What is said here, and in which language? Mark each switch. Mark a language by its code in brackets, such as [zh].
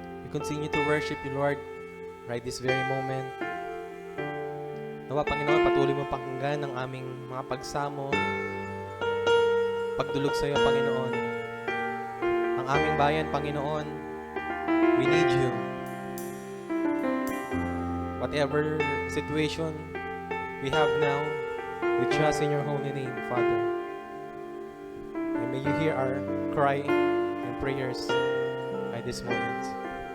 [en] continue to worship you, Lord, right this very moment. [tl] Nawa, Panginoon, patuloy mo pakinggan ang aming mga pagsamo, pagdulog sa iyo, Panginoon. Ang aming bayan, Panginoon, [en] we need you. Whatever situation we have now, we trust in your holy name, Father. And may you hear our cry and prayers at this moment.